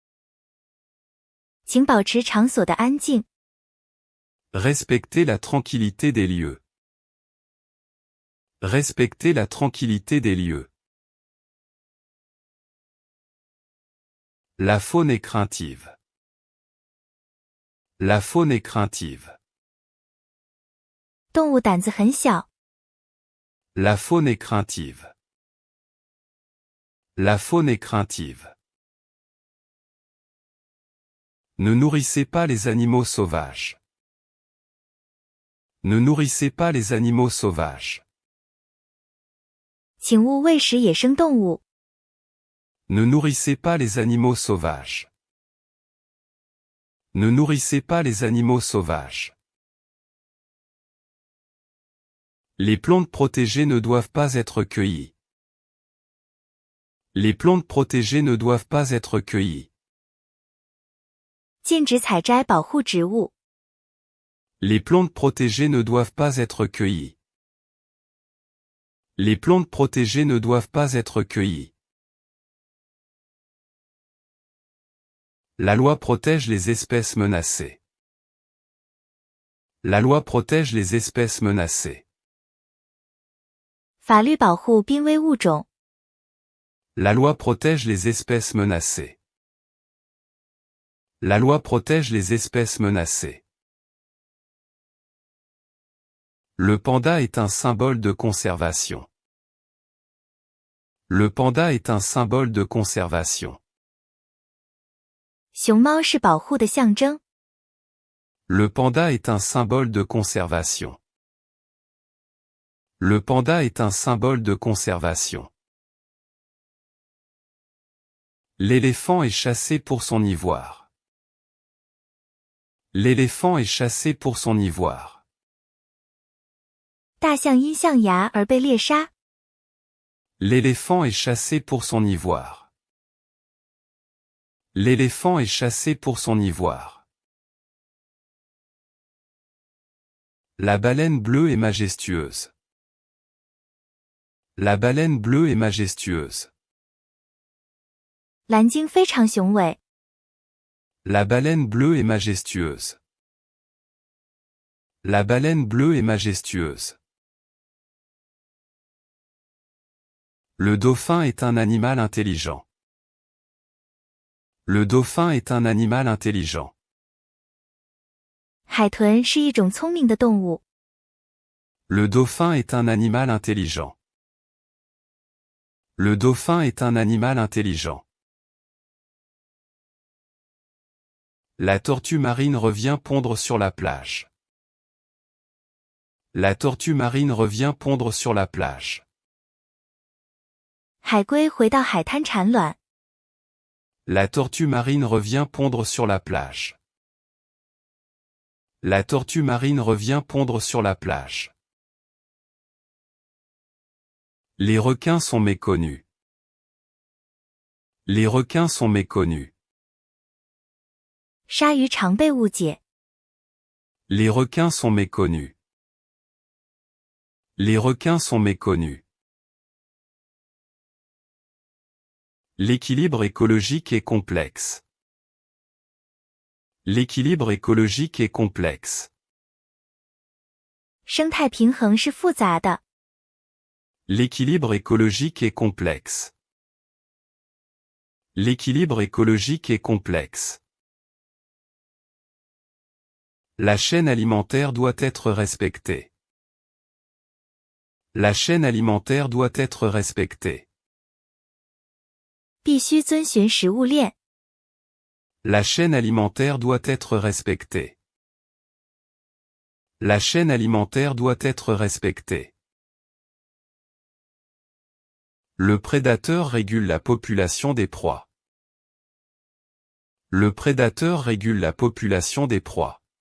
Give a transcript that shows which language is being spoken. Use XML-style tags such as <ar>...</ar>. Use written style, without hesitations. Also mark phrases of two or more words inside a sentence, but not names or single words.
<zh>请保持场所的安静。</zh> <fr>Respectez la tranquillité des lieux. Respectez la tranquillité des lieux. La faune est craintive. La faune est craintive.</fr> <zh>动物胆子很小。</zh> <fr>La faune est craintive. La faune est craintive. Ne nourrissez pas les animaux sauvages. Ne nourrissez pas les animaux sauvages.</fr> <zh>请勿喂食野生动物。</zh> <fr>Ne nourrissez pas les animaux sauvages. Ne nourrissez pas les animaux sauvages. Les plantes protégées ne doivent pas être cueillies. Les plantes protégées ne doivent pas être cueillies.</fr> <zh>禁止采摘保护植物。</zh> <fr>Les plantes protégées ne doivent pas être cueillies. Les plantes protégées ne doivent pas être cueillies. La loi protège les espèces menacées. La loi protège les espèces menacées.</fr> <zh>法律保护濒危物种。</zh> <fr>La loi protège les espèces menacées. La loi protège les espèces menacées. Le panda est un symbole de conservation. Le panda est un symbole de conservation.</fr> <zh>熊猫是保护的象征。</zh> <fr>Le panda est un symbole de conservation. Le panda est un symbole de conservation. L'éléphant est chassé pour son ivoire. L'éléphant est chassé pour son ivoire.</fr> <zh>大象因象牙而被猎杀。</zh> <fr>L'éléphant est chassé pour son ivoire. L'éléphant est chassé pour son ivoire. La baleine bleue est majestueuse. La baleine bleue est majestueuse.</fr> <zh>蓝鲸非常雄伟。</zh> <fr>La baleine bleue est majestueuse. La baleine bleue est majestueuse. Le dauphin est un animal intelligent. Le dauphin est un animal intelligent.</fr> <zh>海豚是一种聪明的动物。</zh> <fr>Le dauphin est un animal intelligent. Le dauphin est un animal intelligent. La tortue marine revient pondre sur la plage. La tortue marine revient pondre sur la plage.</fr> <zh>海龟回到海滩产卵。</zh> <fr>La tortue marine revient pondre sur la plage. La tortue marine revient pondre sur la plage. Les requins sont méconnus. Les requins sont méconnus.</fr> <zh>鲨鱼常被误解。</zh> <fr>Les requins sont méconnus. Les requins sont méconnus. L'équilibre écologique est complexe. L'équilibre écologique est complexe.</fr> <zh>生态平衡是复杂的。</zh> <fr>L'équilibre écologique est complexe. L'équilibre écologique est complexe. La chaîne alimentaire doit être respectée. La chaîne alimentaire doit être respectée.</fr> <zh>必须遵循食物链。</zh> <fr>La chaîne alimentaire doit être respectée. La chaîne alimentaire doit être respectée. Le prédateur régule la population des proies. Le prédateur régule la population des proies.</fr>